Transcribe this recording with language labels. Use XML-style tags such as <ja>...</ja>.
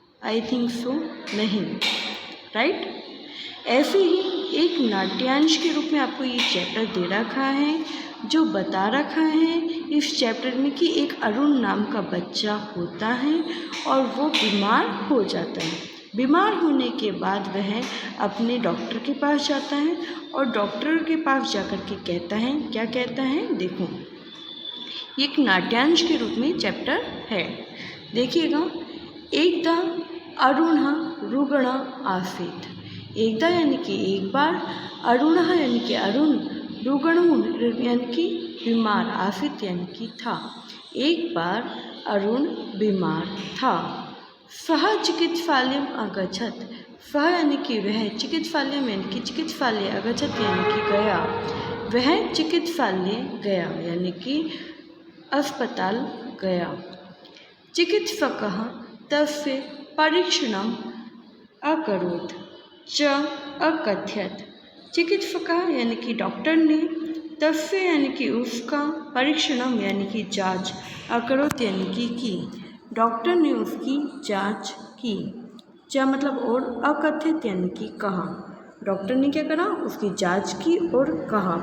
<hi>I think so नहीं, right. ऐसे ही एक नाट्यांश के रूप में आपको ये चैप्टर दे रखा है, जो बता रखा है इस चैप्टर में कि एक अरुण नाम का बच्चा होता है और वो बीमार हो जाता है। बीमार होने के बाद वह अपने डॉक्टर के पास जाता है और डॉक्टर के पास जाकर के कहता है, क्या कहता है, देखो एक नाट्यांश के रूप में चैप्टर है।</hi> <sa>देखिएगा, एकदा अरुणः रुग्णः आसीत्।</sa> <hi>एकदा यानी कि एक बार, अरुणः यानी कि अरुण, रुग्णः यानी कि बीमार, आसीत् यानी कि था। एक बार अरुण बीमार था।</hi> <sa>सः चिकित्सालयम् अगच्छत्।</sa> <hi>सः यानी कि वह, चिकित्सालय यानी कि चिकित्सालय, अगच्छत् यानी कि गया, वह चिकित्सालय गया यानी कि अस्पताल गया।</hi> <sa>चिकित्सकः तस्य परीक्षणम् अकरोत् च अकथयत्।</sa> <hi>चिकित्सकः यानी कि डॉक्टर ने, तस्य यानी कि उसका, परीक्षणम यानी कि जांच, अकरोत् यानी कि की, डॉक्टर ने उसकी जांच की। च मतलब और, अकथित यानी कि कहा, डॉक्टर ने क्या करा, उसकी जांच की और कहा।</hi>